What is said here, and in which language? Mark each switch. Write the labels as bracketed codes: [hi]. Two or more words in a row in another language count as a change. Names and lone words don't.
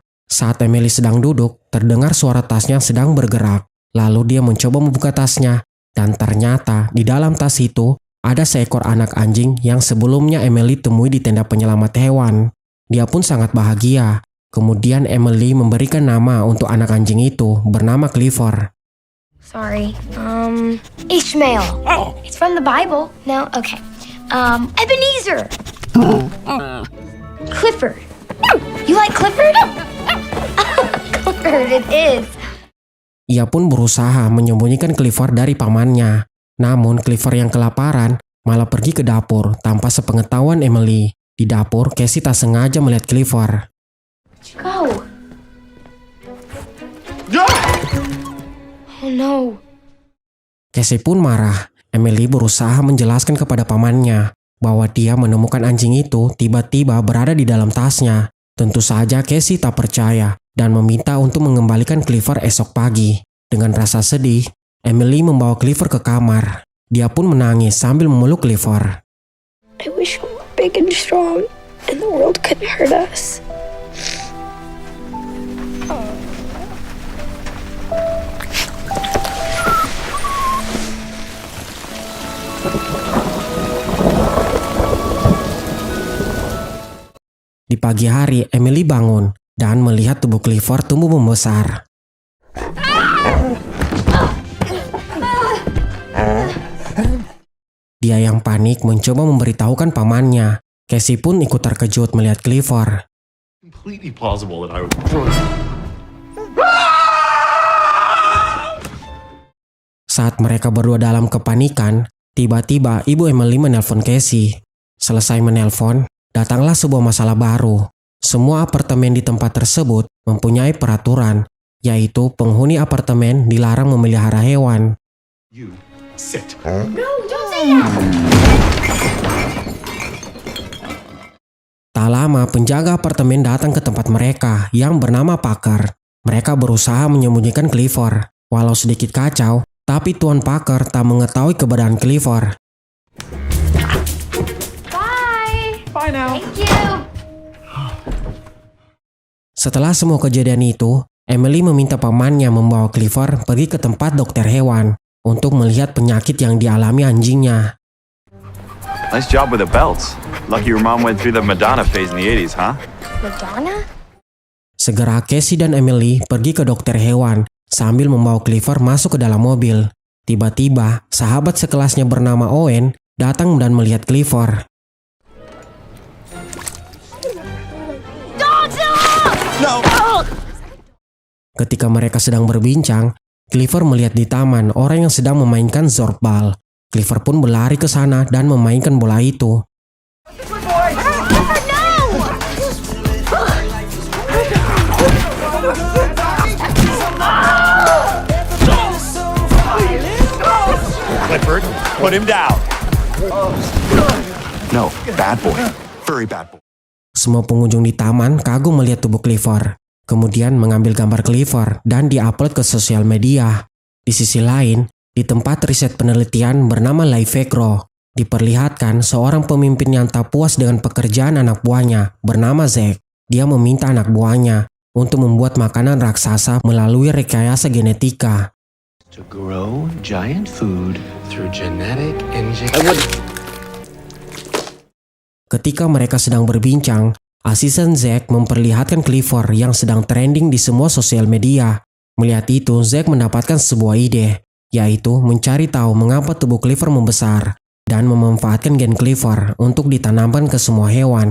[id] Saat Emily sedang duduk, terdengar suara tasnya sedang bergerak. Lalu dia mencoba membuka tasnya, dan ternyata di dalam tas itu ada seekor anak anjing yang sebelumnya Emily temui di tenda penyelamat hewan. Dia pun sangat bahagia. Kemudian Emily memberikan nama untuk anak anjing itu bernama Clifford. [en] Sorry. Ishmael. Oh. It's from the Bible. No? Okay. Ebenezer. Clifford. You like Clifford? Clifford, it is. [id] Ia pun berusaha menyembunyikan Clifford dari pamannya. Namun Clifford yang kelaparan malah pergi ke dapur tanpa sepengetahuan Emily. Di dapur, Casey tak sengaja melihat Clifford. [en] Go. Oh no. [id] Casey pun marah. Emily berusaha menjelaskan kepada pamannya bahwa dia menemukan anjing itu tiba-tiba berada di dalam tasnya. Tentu saja Casey tak percaya dan meminta untuk mengembalikan Clifford esok pagi. Dengan rasa sedih, Emily membawa Clifford ke kamar. Dia pun menangis sambil memeluk Clifford. [en] I wish we were big and strong and the world couldn't hurt us. [id] Di pagi hari, Emily bangun dan melihat tubuh Clifford tumbuh membesar. Dia yang panik mencoba memberitahukan pamannya. Casey pun ikut terkejut melihat Clifford. [en] Completely plausible that I would. [id] Saat mereka berdua dalam kepanikan, tiba-tiba ibu Emily menelpon Casey. Selesai menelpon, datanglah sebuah masalah baru. Semua apartemen di tempat tersebut mempunyai peraturan, yaitu penghuni apartemen dilarang memelihara hewan. [en] You sit. [id] Tak lama, penjaga apartemen datang ke tempat mereka yang bernama Parker. Mereka berusaha menyembunyikan Clifford. Walau sedikit kacau, tapi Tuan Parker tak mengetahui keberadaan Clifford. [en] Bye now. Thank you. [id] Setelah semua kejadian itu, Emily meminta pamannya membawa Clifford pergi ke tempat dokter hewan untuk melihat penyakit yang dialami anjingnya. [en] Nice job with the belts. Lucky your mom went through the Madonna phase in the 80s, huh? Madonna? [id] Segera Casey dan Emily pergi ke dokter hewan sambil membawa Clifford masuk ke dalam mobil. Tiba-tiba, sahabat sekelasnya bernama Owen datang dan melihat Clifford. Ketika mereka sedang berbincang, Clifford melihat di taman orang yang sedang memainkan zorbball. Clifford pun berlari ke sana dan memainkan bola itu. [en] Clifford, put him down. No, bad boy. Very bad boy. [id] Semua pengunjung di taman kagum melihat tubuh Clifford. Kemudian mengambil gambar Clifford dan diupload ke sosial media. Di sisi lain, di tempat riset penelitian bernama Lifecro, diperlihatkan seorang pemimpin yang tak puas dengan pekerjaan anak buahnya bernama Zack. Dia meminta anak buahnya untuk membuat makanan raksasa melalui rekayasa genetika. [en] To grow giant food through genetic engineering. [id] Ketika mereka sedang berbincang, asisten Zack memperlihatkan Clifford yang sedang trending di semua sosial media. Melihat itu, Zack mendapatkan sebuah ide, yaitu mencari tahu mengapa tubuh Clifford membesar dan memanfaatkan gen Clifford untuk ditanamkan ke semua hewan.